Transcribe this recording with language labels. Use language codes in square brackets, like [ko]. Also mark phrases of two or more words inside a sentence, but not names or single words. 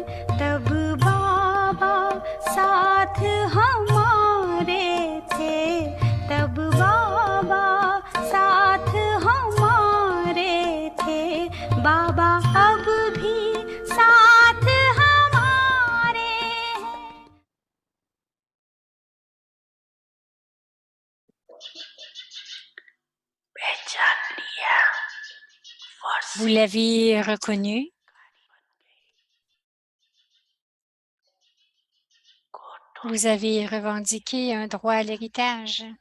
[hi] तब बाबा साथ हमारे थे, तब बाबा साथ हमारे थे। बाबा अब भी साथ हमारे हैं। [fr] Vous l'avez reconnu. Vous avez revendiqué un droit à l'héritage.